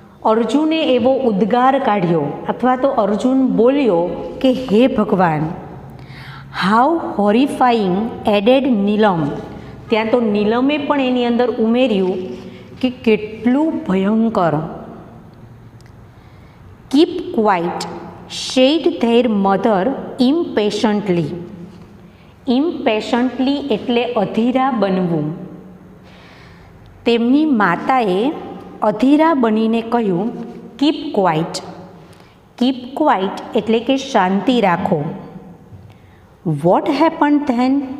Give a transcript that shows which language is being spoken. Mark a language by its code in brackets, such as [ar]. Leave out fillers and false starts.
[gu] અર્જુને એવો ઉદ્ગાર કાઢ્યો અથવા તો અર્જુન બોલ્યો કે હે ભગવાન. [en] how horrifying added Neelam, [gu] ત્યાં તો નીલમે પણ એની અંદર ઉમેર્યું કે કેટલું ભયંકર. [en] Keep quiet, said their mother impatiently. [gu] Impatiently એટલે અધીરા બનવું. તેમની માતાએ અધીરા બનીને કહ્યું, [en] Keep quiet. [gu] કીપ ક્વાઇટ એટલે કે શાંતિ રાખો. [en] What happen then?